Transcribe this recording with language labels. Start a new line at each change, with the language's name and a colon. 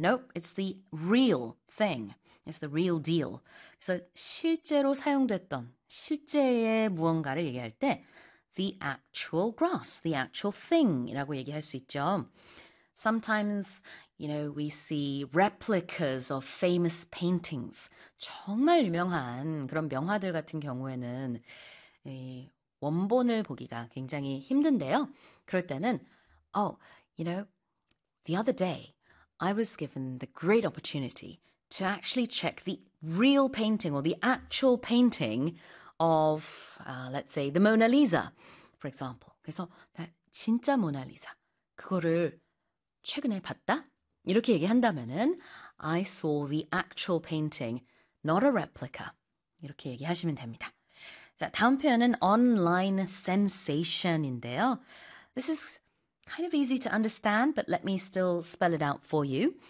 English: Nope, it's the real thing. It's the real deal.
Korean: So 실제로 사용됐던 실제의 무언가를 얘기할 때
English: the actual grass, the actual thing
Korean: 이라고 얘기할 수 있죠.
English: Sometimes, you know, we see replicas of famous paintings.
Korean: 정말 유명한 그런 명화들 같은 경우에는 이 원본을 보기가 굉장히 힘든데요. 그럴 때는
English: oh, you know, the other day I was given the great opportunity to actually check the real painting or the actual painting of, let's say, the Mona Lisa, for example.
Korean: 그래서 나 진짜 모나리자 그거를 최근에 봤다? 이렇게 얘기한다면은
English: I saw the actual painting, not a replica.
Korean: 이렇게 얘기하시면 됩니다. 자, 다음 표현은 online sensation인데요.
English: This is kind of easy to understand, but let me still spell it out for you.